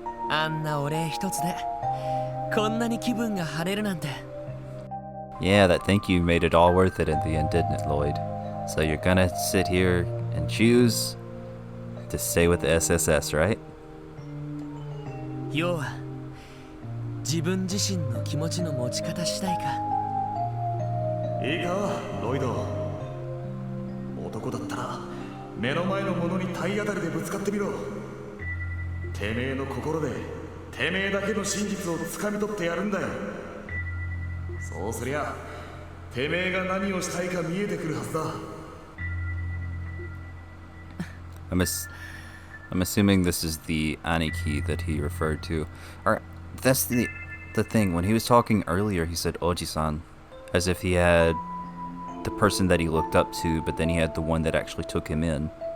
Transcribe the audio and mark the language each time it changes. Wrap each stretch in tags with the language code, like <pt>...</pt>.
<ja>あんなお礼一つでこんなに気分が晴れるなんて。</ja> <en>Yeah, that thank you made it all worth it in the end, didn't it, Lloyd? So you're gonna sit here and choose to stay with the SSS, right?</en> <ja>要は自分自身の気持ちの持ち方次第か。いいか、ロイド。男だったら目の前のものに体当たりでぶつかってみろ。てめえの心でてめえだけの真実をつかみ取ってやるんだよ。そうすりゃてめえが何をしたいか見えてくるはずだ。</ja> <en>I'm assuming this is the Aniki that he referred to. Or that's the thing. When he was talking earlier, he said Oji-san, as if he had the person that he looked up to, but then he had the one that actually took him in.</en>